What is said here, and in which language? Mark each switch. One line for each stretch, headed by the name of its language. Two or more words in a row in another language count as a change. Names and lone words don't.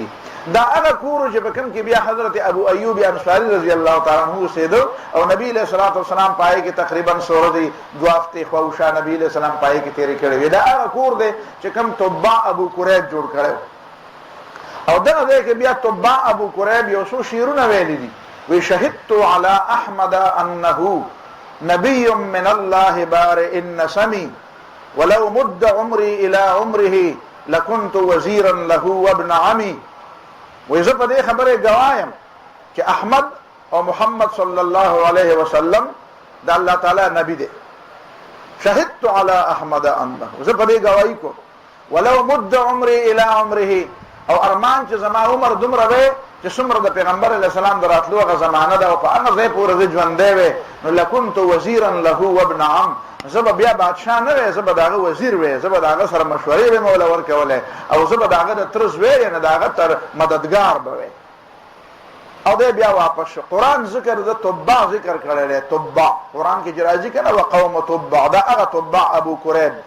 Pashto: دا هغه کور چې په کوم کې بیا حضرت ابو ایوب انصاري
Arabic: رضی الله تعالی عنہ
Pashto: اوسېده او نبی
Arabic: علیہ الصلوۃ والسلام
Pashto: پای کې تقریبا سورې دوه هفتې خواوشا نبی
Arabic: علیہ السلام
Pashto: پای کې تیرې کړې وې. دا هغه کور دی چې کوم تبع ابو کریب جوړ کړی او دغه ځای کې بیا تبع ابو کریب یو څو شعرونه ویلي دي.
Arabic: وی شهدت علی احمد انه نبی من الله بارئ النسم ولو مد عمري الى عمره لكنت وزيرا له وابن عمي.
Pashto: وی زه په دې خبرې ګوایم چې احمد او محمد
Arabic: صلی الله علیه وسلم
Pashto: د الله تعالی نبی دی.
Arabic: شهدت علی احمد انه
Pashto: زه په دې ګواهی کوم
Arabic: ولو مد عمري الى عمره،
Pashto: او ارمان چې زما عمر دومره وي چې څومره د پیغمبر
Arabic: علیه السلام
Pashto: د راتلو هغه زمانه ده او په هغه ځای پورې زه ژوندی وی، نو
Arabic: لکنت وزیرا له وابن عم،
Pashto: زه به بیا بادشاه نه وی، زه به د هغه وزیر وی، زه به د هغه سره مشورې به مې وله ورکولې، او زه به د هغه د تره زوی یعنې د هغه تر مددګار به وی. او دی بیا واپس شو. قرآن ذکر د تبع ذکر کړی دی، تبع قرآن کې چې راځي که نه
Arabic: وقوم تبع،
Pashto: دا هغه تبع ابو کریب دی.